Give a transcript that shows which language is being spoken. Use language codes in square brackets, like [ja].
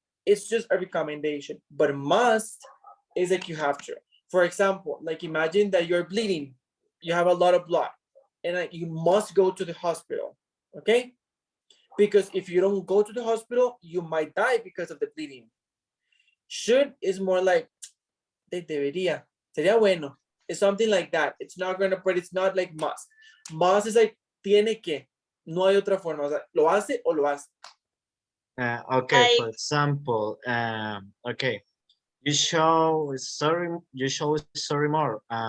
[en] It's just a recommendation. But must is like you have to. For example, like imagine that you're bleeding. You have a lot of blood. And like you must go to the hospital. Okay? Because if you don't go to the hospital, you might die because of the bleeding. Should is more like debería. [es] Sería bueno. [en] It's something like that. It's not gonna, but it's not like must. Must is like [es] tiene que. No hay otra forma. O sea, lo hace o lo hace. [en] Okay, for example, okay, you show story more.